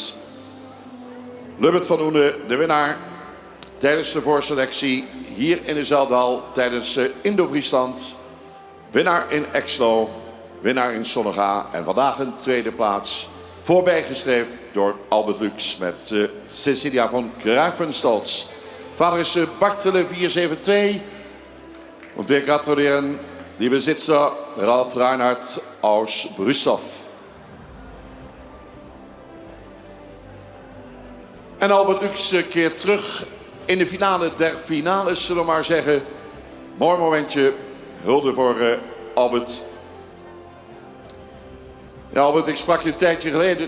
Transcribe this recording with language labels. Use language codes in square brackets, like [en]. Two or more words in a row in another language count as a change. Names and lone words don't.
[nl] Lubbert van Oene, de winnaar tijdens de voorselectie hier in dezelfde hal tijdens Indo-Friesland. Winnaar in Exlo, winnaar in Sonnega en vandaag een tweede plaats. Voorbijgestreefd door Albert Lux met Cecilia von Greifenstolz. Vader is Bartele 472. [de] Und wir gratulieren die Besitzer Ralf Reinhardt aus Brüssow. [nl] En Albert Lux keert terug in de finale der finales, zullen we maar zeggen. Mooi momentje. Hulde voor Albert. Ja, Albert, ik sprak je een tijdje geleden.